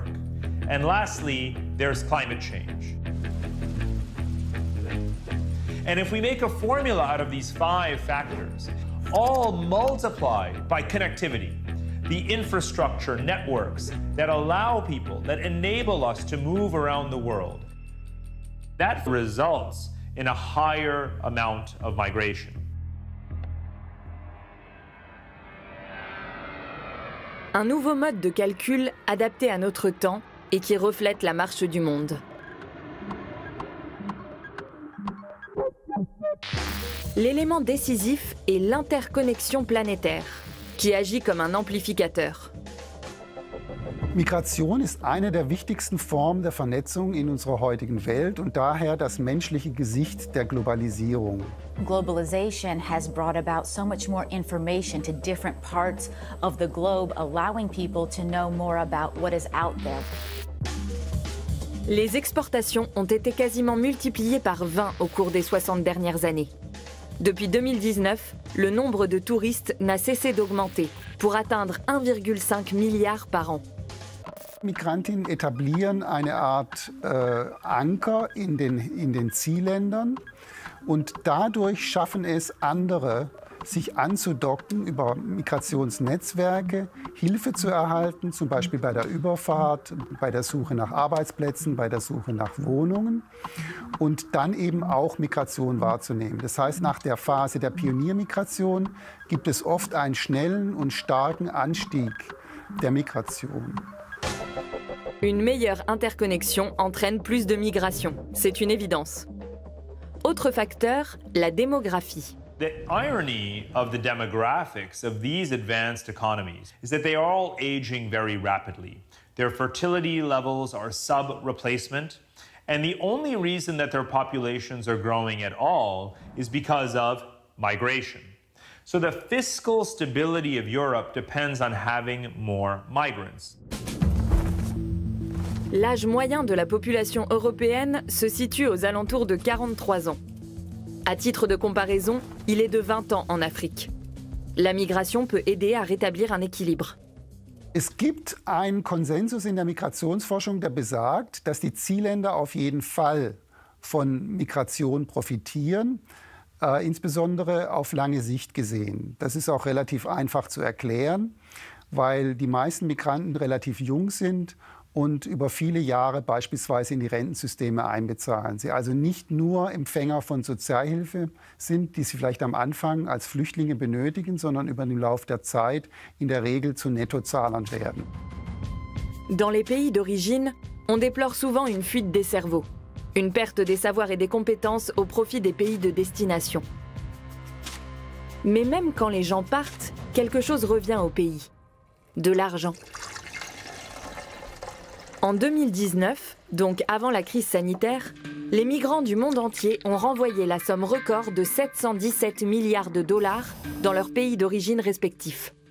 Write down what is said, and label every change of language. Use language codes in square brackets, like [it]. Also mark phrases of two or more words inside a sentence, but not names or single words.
[en] And lastly, there's climate change. And if we make a formula out of these 5 factors, all multiplied by connectivity, the infrastructure networks that allow people, that enable us to move around the world, that results in a higher amount of migration. [fr] Un nouveau mode de calcul adapté à notre temps et qui reflète la marche du monde. L'élément décisif est l'interconnexion planétaire, qui agit comme un amplificateur. [de] Migration ist eine der wichtigsten Formen der Vernetzung in unserer heutigen Welt und daher das menschliche Gesicht der Globalisierung. [en] Globalization has brought about so much more information to different parts of the globe, allowing people to know more about what is out there. [fr] Les exportations ont été quasiment multipliées par 20 au cours des 60 dernières années. Depuis 2019, le nombre de touristes n'a cessé d'augmenter pour atteindre 1,5 milliard par an. [de] Migrantinnen etablieren eine Art Anker in den Zielländern und dadurch schaffen es andere, sich anzudocken, über Migrationsnetzwerke Hilfe zu erhalten, zum Beispiel bei der Überfahrt, bei der Suche nach Arbeitsplätzen, bei der Suche nach Wohnungen und dann eben auch Migration wahrzunehmen. Das heißt, nach der Phase der Pioniermigration gibt es oft einen schnellen und starken Anstieg der Migration. [fr] Une meilleure interconnexion entraîne plus de migration, c'est une évidence. Autre facteur, la démographie. [en] The irony of the demographics of these advanced economies is that they are all aging very rapidly. Their fertility levels are sub-replacement, and the only reason that their populations are growing at all is because of migration. So the fiscal stability of Europe depends on having more migrants. [fr] L'âge moyen de la population européenne se situe aux alentours de 43 ans. À titre de comparaison, il est de 20 ans en Afrique. La migration peut aider à rétablir un équilibre. [de] Es gibt einen Konsensus in der Migrationsforschung, der besagt, dass die Zielländer auf jeden Fall von Migration profitieren, insbesondere auf lange Sicht gesehen. Das ist auch relativ einfach zu erklären, weil die meisten Migranten relativ jung sind und über viele Jahre beispielsweise in die Rentensysteme einbezahlen. Sie also nicht nur Empfänger von Sozialhilfe sind, die sie vielleicht am Anfang als Flüchtlinge benötigen, sondern über den Lauf der Zeit in der Regel zu Nettozahlern werden. [fr] Dans les pays d'origine, on déplore souvent une fuite des cerveaux, une perte des savoirs et des compétences au profit des pays de destination. Mais même quand les gens partent, quelque chose revient au pays. De l'argent. En 2019, donc avant la crise sanitaire, les migrants du monde entier ont renvoyé la somme record de 717 milliards de dollars dans leurs pays d'origine respectifs.